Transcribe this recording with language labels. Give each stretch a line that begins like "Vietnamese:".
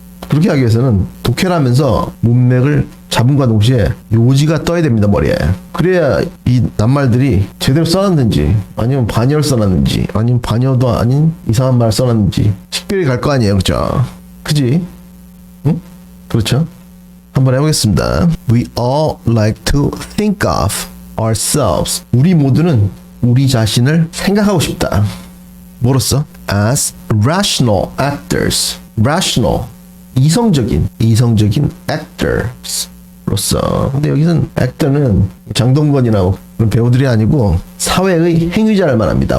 Korean: 그렇게 하기 위해서는 독해라면서 문맥을 잡음과 동시에 요지가 떠야 됩니다 머리에. 그래야 이 낱말들이 제대로 써놨는지 아니면 반여를 써놨는지 아니면 반여도 아닌 이상한 말을 써놨는지 식별이 갈 거 아니에요. 그죠? 그지? 응? 그렇죠? 한번 해보겠습니다.
English: We all like to think of ourselves.
Korean: 우리 모두는 우리 자신을 생각하고 싶다. 뭐로써?
English: As rational actors.
Korean: rational 이성적인 actors로서. 근데 여기서는 actor는 장동건이나 그런 배우들이 아니고 사회의 행위자를 말합니다.